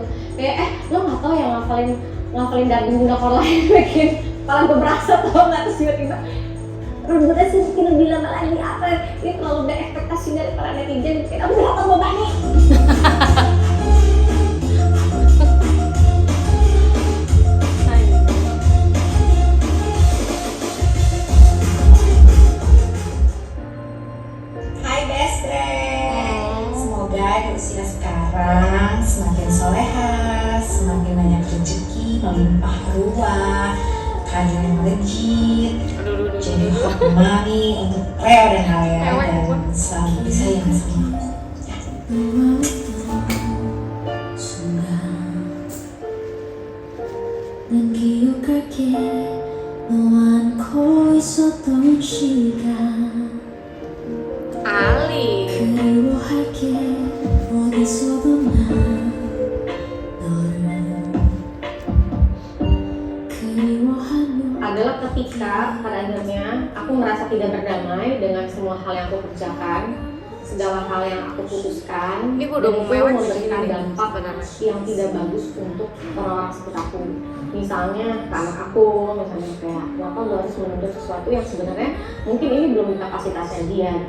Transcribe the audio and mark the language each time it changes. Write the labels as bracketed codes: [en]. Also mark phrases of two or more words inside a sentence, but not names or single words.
[id] Kayak lo nggak tahu yang ngafalin daging Bunda Korla yang bikin kepala gue berasa tau nggak, terus tiba-tiba Bunda sih bikin lebih lama lagi apa, ini terlalu berekspektasi dari para netizen, kayak aku udah terbebani. Hai [en] best friend, [id] semoga di usia sekarang semakin soleha, semakin banyak rezeki, melimpah ruah, karir yang legit, jadi [en] hot money [id] untuk Leo dan Alea, dan selalu disayang sama aku. [ko] 난 기억할게 너와 안고 있었던 시간 Ali 그리워할게 어디서도 난 너를 그리워하며 [id] adalah ketika pada akhirnya aku merasa tidak berdamai dengan semua hal yang aku kerjakan, segala hal yang aku putuskan, Ini gua dan udah itu mewah memberikan sih, dampak sebenarnya. yang tidak bagus untuk orang-orang sekitar aku. Misalnya ke anak aku, misalnya kayak kenapa lo harus menuntut sesuatu yang sebenarnya mungkin ini belum di kapasitasnya dia gitu.